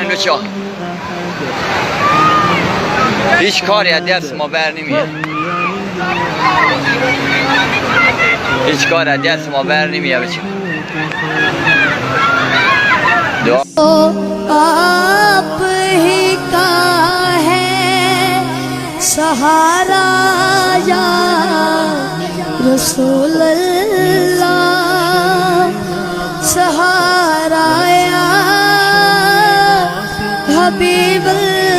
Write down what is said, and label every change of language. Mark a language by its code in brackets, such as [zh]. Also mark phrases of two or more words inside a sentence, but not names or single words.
[fa] بچه‌ها هیچ کاری از دست ما بر نمیاد، هیچ کار از دست ما بر نمیاد. بچه‌ها دعا [hi] आप ही का है सहारा [ar] يا رسول الله, [hi] सहारा [ar] يا حبيب